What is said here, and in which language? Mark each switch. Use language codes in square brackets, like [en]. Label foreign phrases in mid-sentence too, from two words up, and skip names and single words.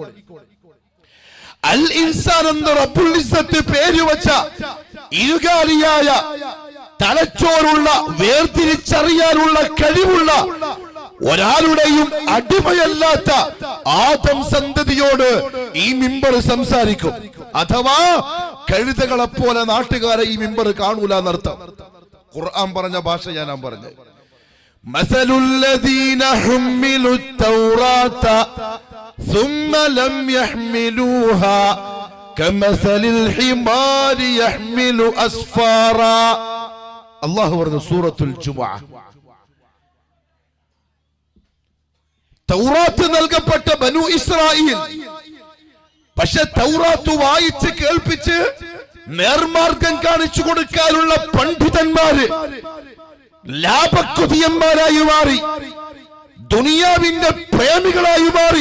[ml] അൽ ഇൻസാൻ എന്ന റബ്ബുൽ ഇസ്സത്ത് പേര് വച്ച ഇരുകാലിയായ തലച്ചോറുള്ള വേർതിരിച്ചറിയാനുള്ള കഴിവുള്ള ഒരാളുടെയും അടിമയല്ലാത്ത ആദം സന്തതിയോട് ഈ മിമ്പർ സംസാരിക്കും. അഥവാ കഴുതകളെ പോലെ നാട്ടുകാരെ ഈ മിമ്പർ കാണൂല എന്നർത്ഥം. ഖുർആൻ പറഞ്ഞ ഭാഷ ഞാൻ പറഞ്ഞത്. [ar] مثل الذين حملوا التوراة ثم لم يحملوها كمثل الحمار يحمل أسفارا. الله ورد سورة الجمعة. [ml] തൗറാത്ത് നൽകപ്പെട്ട ബനു ഇസ്രായേൽ, പക്ഷെ തൗറാത്ത് വായിച്ച് കേൾപ്പിച്ച് നേർമാർഗം കാണിച്ചു കൊടുക്കാനുള്ള പണ്ഡിതന്മാര് ലാഭക്കൊതിയന്മാരായി മാറി, ദുനിയാവിന്റെ പ്രേമികളായി മാറി.